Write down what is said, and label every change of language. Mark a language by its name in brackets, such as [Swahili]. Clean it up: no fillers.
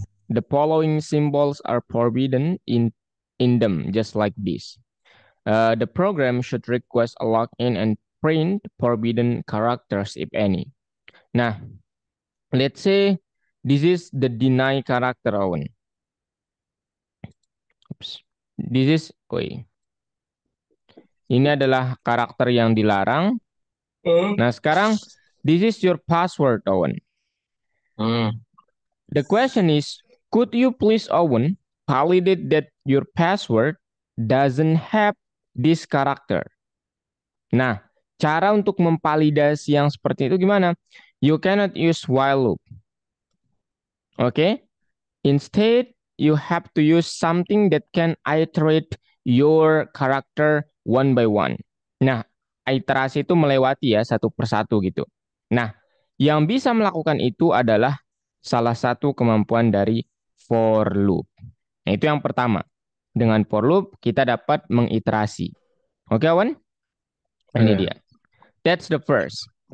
[English] The following symbols are forbidden in them, just like this. The program should request a login and print forbidden characters, if any. Nah, let's say this is the deny character, Owen. Oops. This is, [Indonesian] ini adalah karakter yang dilarang. Nah, sekarang, [English] this is your password, Owen. The question is, could you please, Owen, validate that your password doesn't have this character? [Indonesian] Nah, cara untuk memvalidasi yang seperti itu gimana? [English] You cannot use while loop. Okay? Instead, you have to use something that can iterate your character one by one. [Indonesian] Nah, iterasi itu melewati ya satu persatu gitu. Nah, yang bisa melakukan itu adalah salah satu kemampuan dari for loop. Nah, itu yang pertama. Dengan for loop, kita dapat mengiterasi. Oke, Awan? Ini dia. [English] That's the first.